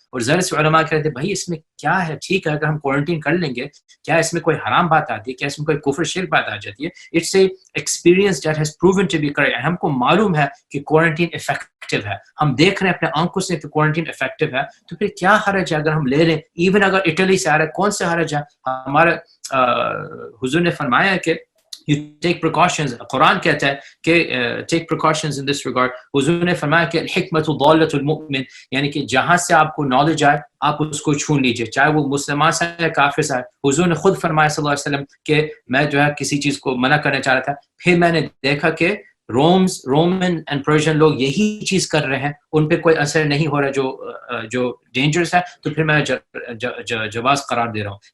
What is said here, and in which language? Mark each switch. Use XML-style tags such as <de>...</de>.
<ur>اور ذرے سے علماء کہہ رہے تھے بھائی اس میں کیا ہے، ٹھیک ہے اگر ہم کوارنٹین کر لیں گے، کیا اس میں کوئی حرام بات آتی ہے، کیا اس میں کوئی کفر شرک بات آ جاتی ہے؟</ur> <en>It's a experience that has proven to be correct.</en> <ur>ہم کو معلوم ہے کہ کوارنٹین افیکٹو ہے، ہم دیکھ رہے ہیں اپنے آنکھوں سے کہ کوارنٹین افیکٹو ہے. تو پھر کیا حرج ہے اگر ہم لے لیں؟ ایون اگر اٹلی سے آ رہا ہے، کون سے حرج ہے؟ ہمارا حضور نے فرمایا کہ</ur> <en>you take precautions.</en> <ur>قرآن کہتا ہے کہ</ur> <en>take precautions in this regard.</en> <ur>حضور نے فرمایا کہ</ur> <ar>الحکمت ضالۃ المؤمن،</ar> <ur>یعنی کہ جہاں سے آپ کو نالج آئے آپ اس کو چھون لیجئے، چاہے وہ مسلمان سے یا کافر سے. حضور نے خود فرمایا صلی اللہ علیہ وسلم کہ میں جو ہے کسی چیز کو منع کرنا چاہ رہا تھا، پھر میں نے دیکھا کہ رومن اینڈ پرشین لوگ یہی چیز کر رہے ہیں، ان پہ کوئی اثر نہیں ہو رہا جو ڈینجرس ہے، تو پھر میں جواز قرار دے رہا ہوں.</ur>